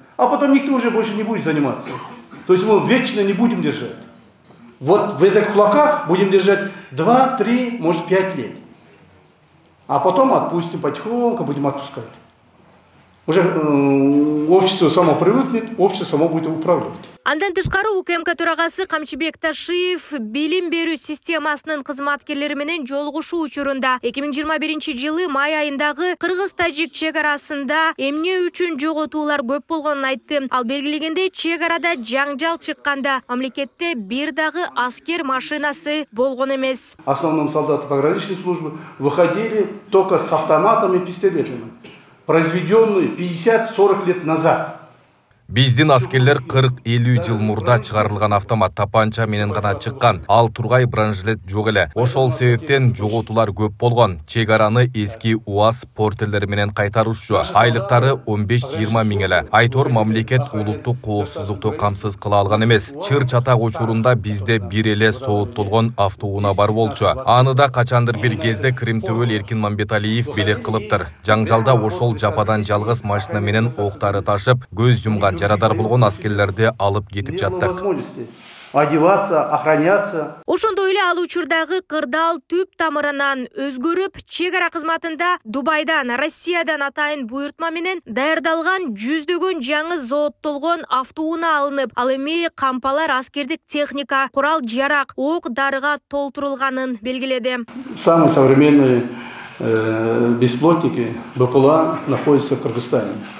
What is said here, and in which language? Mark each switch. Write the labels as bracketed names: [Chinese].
[Russian] А потом никто уже больше не будет заниматься. То есть мы вечно не будем держать. Вот в этих кулаках будем держать 2, 3, может 5 лет. А потом отпустим потихоньку, будем отпускать. Уже общество само привыкнет, общество само будет управлять. [Kyrgyz] Андан тышкары УКМК төрагасы Камчыбек Ташиев билим берүү системасынын кызматкерлери менен жолугушуу учурунда 2021-жылы май айындагы кыргыз-тажик чек арасында эмне үчүн жоготуулар көп болгонун айтты. Ал белгилегенде чек арада жаңжал чыкканда мамлекетте бир дагы аскер машинасы болгон эмес. [Russian] Основном солдаты пограничной службы выходили только с автоматами и пистолетами, произведенные 50-40 лет назад. [Kyrgyz] Биздин аскерлер 40-50 жыл мурда чыгарылган автомат тапанча менен гана чыккан. Ал тургай бронежилет жок эле. Ошол себептен жоготуулар көп болгон. Чек араны эски УАЗ портелери менен кайтарушчу. Айлыктары 15-20 миң эле. Айтор мамлекет улуттук коопсуздукту камсыз кыла алган эмес. Чыр чатак учурунда бизде бир эле сооттолгон автоунаа бар болчу. Аны да качандыр бир кезде Кримтөбөл Эркин Мамбеталиев белек кылыптыр. Жаңжалда ошол жападан жалгыз машина менен октары ташып, көз жумган жарадар болгон аскерлерди алып кетип жаттык. [Russian] Одеваться, охраняться. [Kyrgyz] Ошондой эле ал учурдагы кырдаал түп тамырынан өзгөрүп, чек ара кызматында Дубайдан, Россиядан атайын буйртма менен даярдалган жүздөгөн жаңы зооттолгон автоунаа алынып, ал эми кампалар аскердик техника, курал жарак, ок дарыга толтурулганын белгиледи. [Russian] Самые современные беспилотники БПЛА находятся в Кыргызстане.